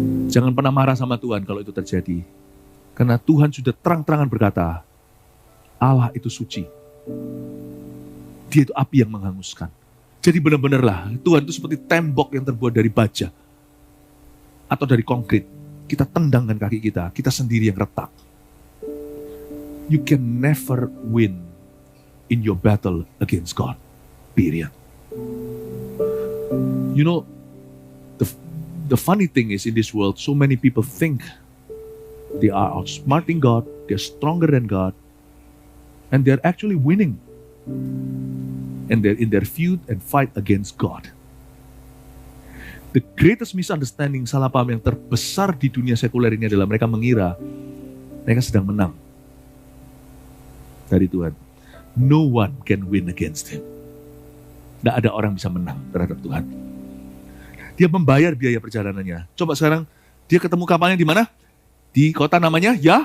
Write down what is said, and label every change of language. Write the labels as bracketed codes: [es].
[id] Jangan pernah marah sama Tuhan kalau itu terjadi. Karena Tuhan sudah terang-terangan berkata, Allah itu suci. Dia itu api yang menghanguskan. Jadi benar-benarlah Tuhan itu seperti tembok yang terbuat dari baja atau dari konkrit. Kita tendang dengan kaki kita sendiri yang retak. [en] You can never win in your battle against God. Period. You know, the funny thing is in this world, so many people think they are outsmarting God, they're stronger than God, and they're actually winning. And they're in their feud and fight against God. The greatest misunderstanding, [id] salah paham yang terbesar di dunia sekuler ini adalah mereka mengira mereka sedang menang dari Tuhan. [en] No one can win against Him. [id] Tidak ada orang bisa menang terhadap Tuhan. Dia membayar biaya perjalanannya. Coba sekarang dia ketemu kapalnya di mana? Di kota namanya